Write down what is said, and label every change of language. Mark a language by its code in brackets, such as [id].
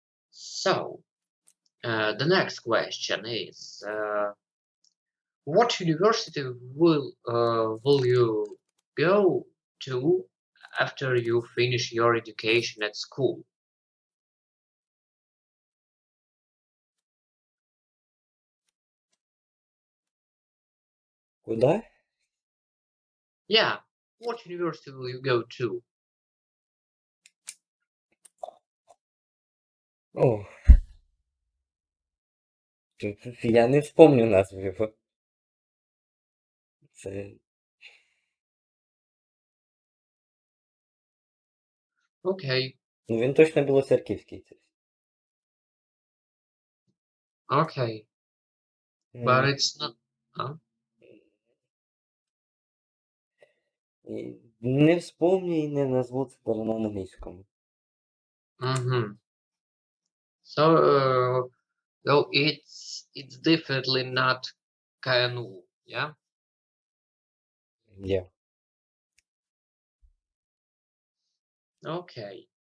[en] So the next question is, what university will you go to after you finish your education at school? [ru] Куда? [en] Yeah, what university will you go to? [uk] О, я не вспомню назву його. Це [en] Okay, [uk] Ну, він точно білоцерківський. [en] okay, but it's not. Huh? [uk] Не вспомню і не назву це даже на англійському. Mm-hmm. [en] So it's definitely not KNU, yeah? Yeah. Okay.